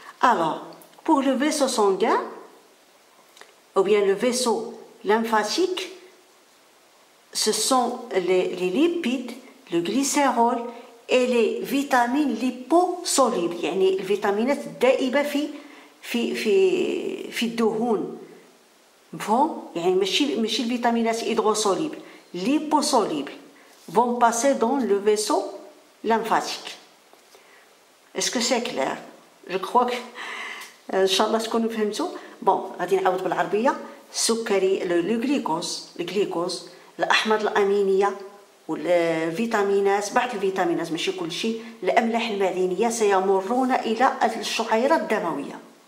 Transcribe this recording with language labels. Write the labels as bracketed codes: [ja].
[fr] Alors, pour le vaisseau sanguin, ou bien le vaisseau lymphatique, ce sont les lipides, le glycérol et les vitamines liposolubles. [ar] يعني الفيتامينات الدائبة في الدهون. مفهوم؟ يعني ماشي الفيتامينات [fr] hydrosolubles, liposolubles vont passer dans le vaisseau lymphatique. Est-ce que c'est clair? Je crois que [ar] ان شاء الله تكونوا فهمتوا. بون غادي نعاود بالعربيه. السكري لو غليكوز الاحماض الامينيه والفيتامينات، بعض الفيتامينات ماشي كل شيء، الاملاح المعدنيه سيمرون الى الشعيرات الدمويه.